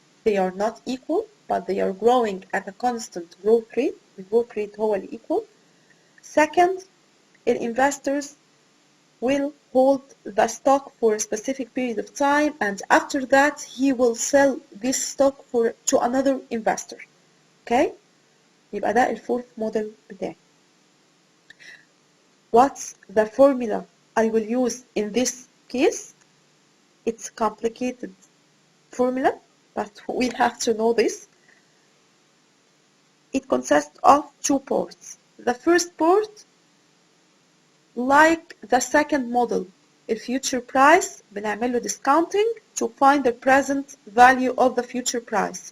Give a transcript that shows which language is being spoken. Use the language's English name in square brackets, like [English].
[English] They are not equal, but they are growing at a constant growth rate. The growth rate [Arabic] هو اللي [English] equal. Second, investors will hold the stock for a specific period of time, and after that he will sell this stock to another investor. Okay? [Arabic] يبقى ده الفورث موديل بتاعي. [English] What's the formula I will use in this case? It's a complicated formula, but we have to know this. It consists of two parts. The first part, like the second model, the future price [Arabic] بنعمل له [English] discounting to find the present value of the future price.